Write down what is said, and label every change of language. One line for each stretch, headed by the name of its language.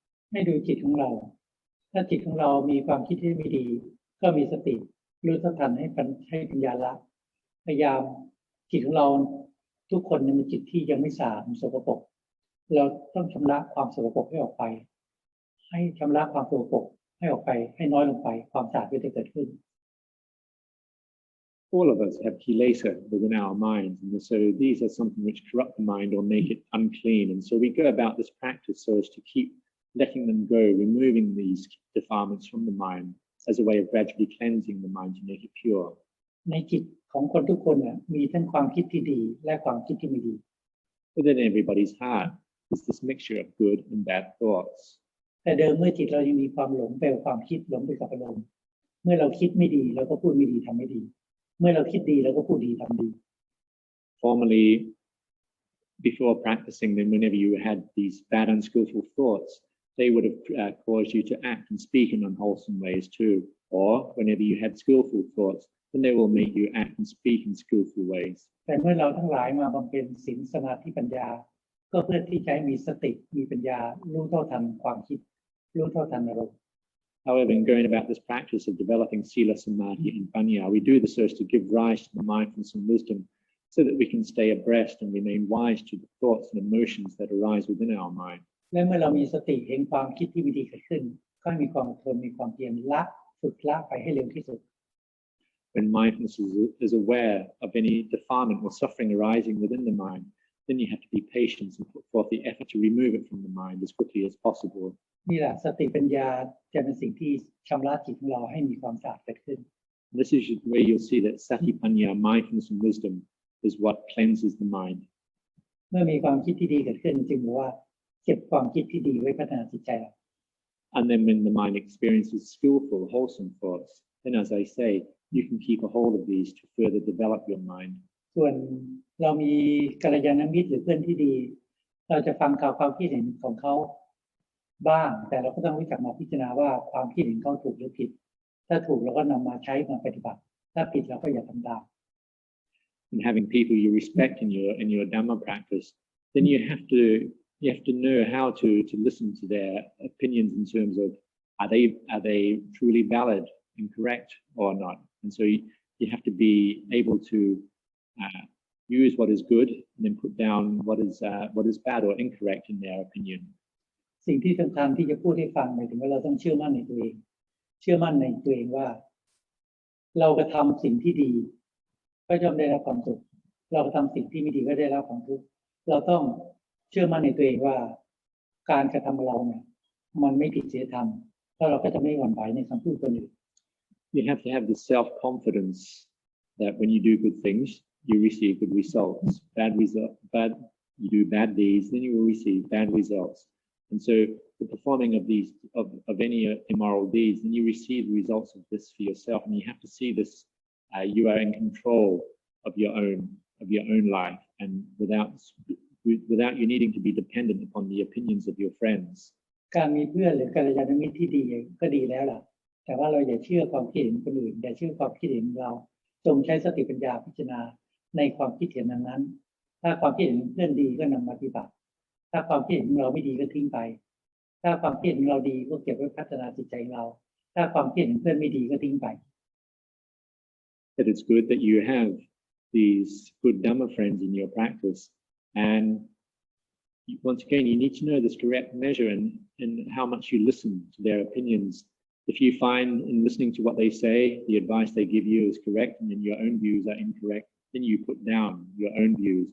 Thai: ให้ดูจิตของเราถ้าจิตของเรามีความคิดที่ไม่ดีก็มีสติรู้เท่าทันให้ปัญญาละพยายามจิตของเราทุกคนมีจิตที่ยังไม่สะอาดสกปรกเราต้องชำระความสกปรกให้ออกไปให้ชำระความสกปรกให้ออกไปให้น้อยลงไปความสะอาดก็จะเกิดขึ้น
English: All of us have kilesa within our minds, and so these are something which corrupt the mind or make it unclean. And so we go about this practice so as to keep letting them go, removing these defilements from the mind as a way of gradually cleansing the mind to make it pure.
Thai: ในจิตของคนทุกคนมีทั้งความคิดที่ดีและความคิดที่ไม่ดี
English: Within everybody's heart is this mixture of good and bad thoughts.
Thai: แต่เดิมเมื่อจิตเรายังมีความหลงไปกับความคิดหลงไปกับอารมณ์เมื่อเราคิดไม่ดีเราก็พูดไม่ดีทำไม่ดีเมื่อเราคิดดีเราก็พูดดีทำดี
English: Formerly, before practicing, then whenever you had these bad, unskillful thoughts, they would have caused you to act and speak in unwholesome ways too. Or whenever you had skillful thoughts, then they will make you act and speak in skillful ways.
Thai: แต่เมื่อเราทั้งหลายมาบำเพ็ญศีลสมาธิปัญญาก็เพื่อที่จะมีสติมีปัญญารู้เท่าทันความคิดรู้เท่าทันอารมณ์
English: However, in going about this practice of developing sila, samadhi, and panya, we do this so as to give rise to the mindfulness and wisdom so that we can stay abreast and remain wise to the thoughts and emotions that arise within our mind.
Thai: และเมื่อเรามีสติเห็นความคิดที่ไม่ดีเกิดขึ้นก็มีความอดทนมีความเพียรละฝึกละไปให้เร็วที่สุด
English: When mindfulness is aware of any defilement or suffering arising within the mind, then you have to be patient and put forth the effort to remove it from the mind as quickly as possible.
Thai: นี่แหละสติปัญญาจะเป็นสิ่งที่ชำระจิตของเราให้มีความสะอาดเกิดขึ้น
English: This is where you'll see that sati, panya, mindfulness and wisdom is what cleanses the mind.
Thai: เมื่อมีความคิดที่ดีเกิดขึ้นจึงบอกว่าเก็บความคิดที่ดีไว้พัฒนาจิตใจเรา
English: And then when the mind experiences skillful, wholesome thoughts, then as I say, you can keep a hold of these to further develop your mind.
Thai: ส่วนเรามีกัลยาณมิตรหรือเพื่อนที่ดีเราจะฟังข่าวความคิดเห็นของเขา บ้างแต่เราก็ต้องรู้จักมาพิจารณาว่าความคิดเห็นเขาถูกหรือผิดถ้าถูกเราก็นำมาใช้มาปฏิบัติถ้าผิดเราก็อย่าทำตาม
English: And having people you respect in your Dhamma practice, then you have to know how to listen to their opinions in terms of are they truly valid and correct or not. And so you have to be able to use what is good and then put down what is bad or incorrect in their opinion.
Thai: สิ่งที่สำคัญที่จะพูดให้ฟังหมายถึงว่าเราต้องเชื่อมั่นในตัวเองเชื่อมั่นในตัวเองว่าเรากระทำสิ่งที่ดีก็ย่อมได้รับความสุขเรากระทำสิ่งที่ไม่ดีก็ได้รับความทุกข์เราต้องเชื่อมั่นในตัวเองว่าการกระทำเราเนี่ยมันไม่ผิดศีลธรรมแล้วเราก็จะไม่หวั่นไหวในคำพูดคนอื่น
English: You have to have the self-confidence that when you do good things, you receive good results. You do bad deeds, then you will receive bad results. And so the performing of any immoral deeds, then you receive the results of this for yourself, and you have to see this. You are in control of your own life, and without you needing to be dependent upon the opinions of your friends.
Thai: การมีเพื่อนหรือกัลยาณมิตรที่ดีก็ดีแล้วล่ะแต่ว่าเราอย่าเชื่อความคิดเห็นคนอื่นอย่าเชื่อความคิดเห็นเราจงใช้สติปัญญาพิจารณาในความคิดเห็นนั้นถ้าความคิดเห็นเพื่อนดีก็นำมาปฏิบัติถ้าความคิดเห็นเราไม่ดีก็ทิ้งไปถ้าความคิดเห็นเราดีก็เก็บไว้พัฒนาจิตใจเราถ้าความคิดเห็นเพื่อนไม่ดีก็ทิ้งไป
English: That it's good that you have these good Dhamma friends in your practice, and once again you need to know this correct measure and how much you listen to their opinions. If you find in listening to what they say, the advice they give you is correct and then your own views are incorrect, then you put down your own views.